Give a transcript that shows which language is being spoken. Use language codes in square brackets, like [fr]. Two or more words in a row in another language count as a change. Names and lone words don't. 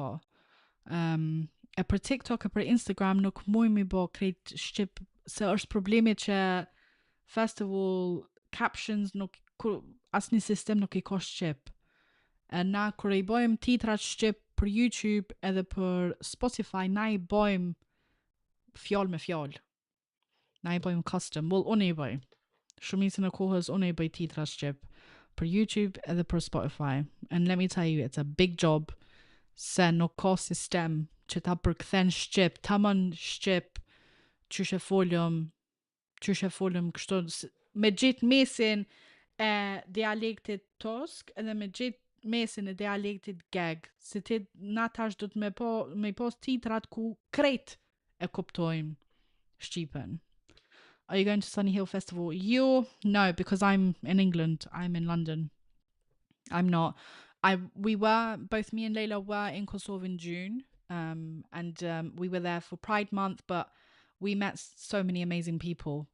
[sq] E për TikTok e për Instagram nuk muj mi bo krejt shqip, se është problemi që [en] festival captions [sq] nuk, asni sistem nuk I ka shqip. E na kër I bojmë titrat shqip për YouTube edhe për Spotify, na I bojmë fjall me fjall. Na I bojmë custom. Well, unë I boj. Shumicën e kohës unë I bëj titra shqip për YouTube edhe për Spotify. [en] And let me tell you, it's a big job, [sq] se nuk ka sistem që ta përkthen shqip, tamam shqip, qyshe folëm kështu, me gjithë mesin e dialektit tosk edhe me gjithë mesin e dialektit geg. Se ti na tash do të me pos titrat ku krejt e kuptojmë shqipen. [en] Are you going to Sunny Hill Festival? No, because I'm in England. I'm in London. I'm not. Both me and Lejla were in Kosovo in June. And we were there for Pride Month, but we met so many amazing people.